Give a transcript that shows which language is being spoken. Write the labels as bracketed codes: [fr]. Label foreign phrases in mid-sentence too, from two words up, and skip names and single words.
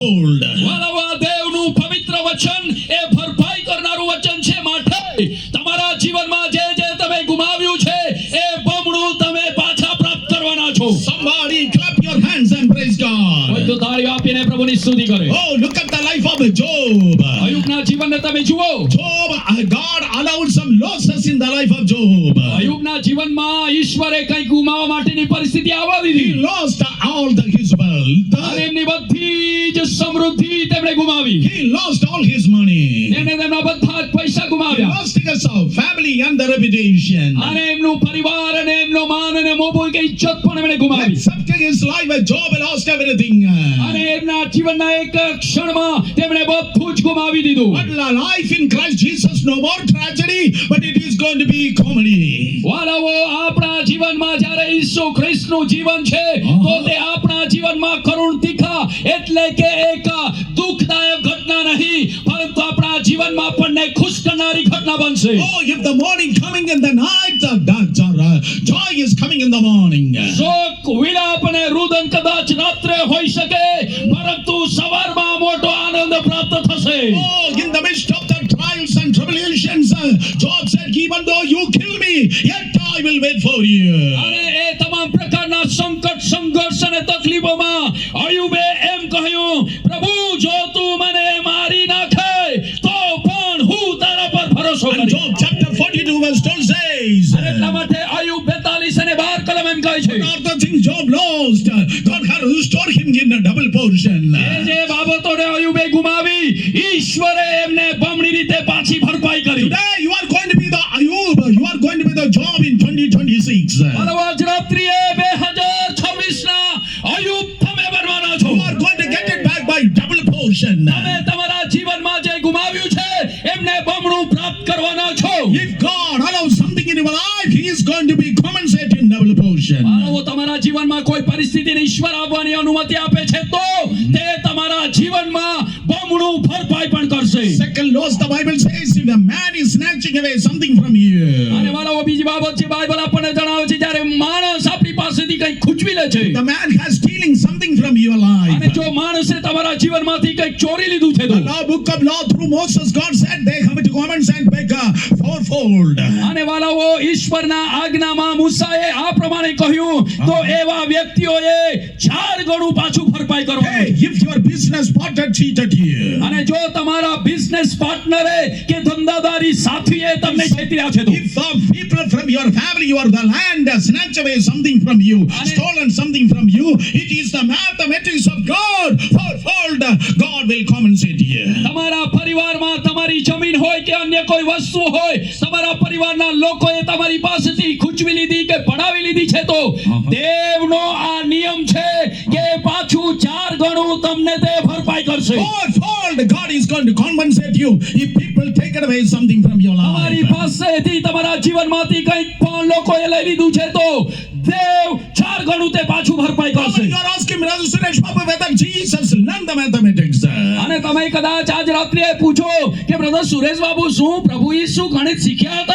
[en] fold. [gu] વાલાવા દેવનું પવિત્ર વચન એ ભરપાઈ કરનારું વચન છે. માટે તમારા જીવનમાં જે જે તમે ગુમાવ્યું છે એ બમણું તમે પાછા પ્રાપ્ત કરવાના છો. [en] Somebody clap your hands and praise God. [gu] કોઈ તો તાળીઓ આપીને પ્રભુની સ્તુતિ કરે. [en] Oh, look at the life of Job. [gu] અયુબના જીવનને તમે જુઓ. [en] Job, God allowed some losses in the life of Job. [gu] અયુબના જીવનમાં ઈશ્વરે કંઈ ગુમાવવા માટેની પરિસ્થિતિ આવવા [en] He [gu] દીધી. [en] lost all his wealth. [gu] અને એમની બધી જ સમૃદ્ધિ તેમણે ગુમાવી. [en] He lost all his money. [gu] એને તેમના બધા જ પૈસા [en] He [gu] ગુમાવ્યા. [en] lost his family and the reputation. [gu] અને એમનું પરિવાર અને એમનો માન અને મોભો કે ઇજ્જત પણ એમણે ગુમાવી. [en] Accepting his life, Job lost everything. [gu] અને એમના જીવનના એક ક્ષણમાં તેમણે બધું જ ગુમાવી દીધું. [en] But life in Christ Jesus, no more tragedy, but it is going to be comedy. [gu] વાલાઓ, આપણા જીવનમાં જ્યારે ઈસુ ખ્રિસ્તનું જીવન છે તો તે આપણા જીવનમાં કરુણ તીખા એટલે કે એક દુઃખદાયક ઘટના નહીં, પરંતુ આપણા જીવનમાં આપણને ખુશ કરનારી ઘટના બનશે. [en] Oh, if the morning coming in the night, joy is coming in the morning. [gu] શોક વિલાપ અને રુદન કદાચ રાત્રે હોઈ શકે, પરંતુ સવારમાં મોટો આનંદ પ્રાપ્ત થશે. [en] Oh, in the midst of the trials and tribulations, Job said, even though you kill me, yet I will wait for you. [gu] અને એ તમામ પ્રકારના સંકટ, સંઘર્ષ અને તકલીફોમાં અયુબે એમ કહ્યું, પ્રભુ જો તું મને મારી નાખે તો પણ હું તારા પર ભરોસો [en] And [gu] કરીશ. [en] Job chapter 42 verse 12 says, [gu] એટલા માટે અયુબ 42 અને 12 કલમ એમ કહે છે, [en] all the things Job lost, God had restored him in a double portion. [gu] એ જે બાબતોને અયુબે ગુમાવી, ઈશ્વરે એમને બમણી રીતે પાછી ભરપાઈ કરી. [en] Today you are going to be the Ayub, you are going to be the Job in 2026. [gu] આજ રાત્રિએ 2026 ના અયુબ તમે બનવાના છો. [en] You are going to get it back by double portion. [gu] તમે તમારા જીવનમાં જે ગુમાવ્યું છે એમને બમણું પ્રાપ્ત કરવાના છો. [en] If God allows something in your life, He is going to be compensated in double portion. [gu] માનવો તમારા જીવનમાં કોઈ પરિસ્થિતિને ઈશ્વર આવવાની અનુમતિ આપે છે તો તે તમારા જીવનમાં બમણું ભરપાઈ પણ કરશે. [en] Second loss, the Bible says, if a man is snatching away something from you, [gu] અને માનવો બીજી બાબત છે, બાઇબલ આપણને જણાવે છે જ્યારે માણસ આપણી પાસેથી કંઈક ખૂંચવી લે છે, [en] the man has stealing something from your life. [gu] અને જો માણસે તમારા જીવનમાંથી કંઈક ચોરી લીધું છે તો [en] The law, book of law, through Moses, God said they have to come and send back fourfold. [gu] અને વાલાઓ, ઈશ્વરના આજ્ઞામાં મૂસાએ આ પ્રમાણે કહ્યું તો એવા વ્યક્તિઓએ 4 ગણું પાછું ભરપાઈ [en] Hey, [gu] કરવાનું. [en] if your business partner cheated you, [gu] અને જો તમારા [en] business partner [gu] કે ધંધાદારી સાથીએ તમને છેતર્યા છે તો [en] if people from your family or the land snatch away something from you, stolen something from you, it is the mathematics of God. Fourfold, God will compensate you. [gu] તમારા પરિવારમાં તમારી જમીન હોય કે અન્ય કોઈ વસ્તુ હોય, તમારા પરિવારના લોકોએ તમારી પાસેથી ખૂંચવી લીધી કે પડાવી લીધી છે તો દેવનો આ નિયમ છે કે પાછું 4 ગણું તમને તે ભરપાઈ કરશે. [en] Fourfold, God is going to compensate you if people take away something from your [gu] તમારી [en] life. [gu] પાસેથી તમારા જીવનમાંથી કંઈક પણ લોકોએ લઈ લીધું છે તો દેવ 4 ગણું તે પાછું ભરપાઈ [en] Now, [gu] કરશે. [en] when you are asking Brother Suresh Babu whether Jesus learned the mathematics, [gu] અને તમે કદાચ આજ રાત્રે પૂછો કે બ્રધર સુરેશ બાબુ શું પ્રભુ ઈસુ ગણિત શીખ્યા હતા?